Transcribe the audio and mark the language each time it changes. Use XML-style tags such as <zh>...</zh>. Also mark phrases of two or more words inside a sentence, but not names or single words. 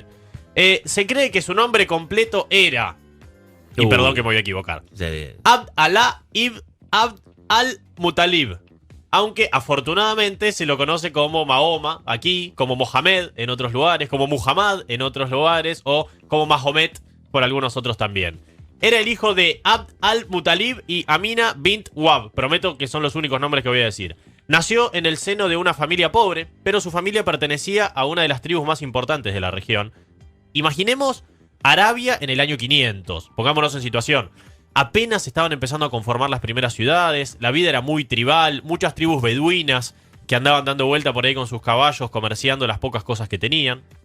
<es>Se cree que su nombre completo era, y perdón que me voy a equivocar, Abd Allah ibn Abd al-Muttalib, aunque afortunadamente se lo conoce como Mahoma aquí, como Mohamed en otros lugares, como Muhammad en otros lugares o como Mahomet por algunos otros también. Era el hijo de Abd al-Muttalib y Amina bint Wahb. Prometo que son los únicos nombres que voy a decir. Nació en el seno de una familia pobre, pero su familia pertenecía a una de las tribus más importantes de la región. Imaginemos Arabia en el año 500. Pongámonos en situación. Apenas estaban empezando a conformar las primeras ciudades, la vida era muy tribal, muchas tribus beduinas que andaban dando vuelta por ahí con sus caballos, comerciando las pocas cosas que tenían.</es>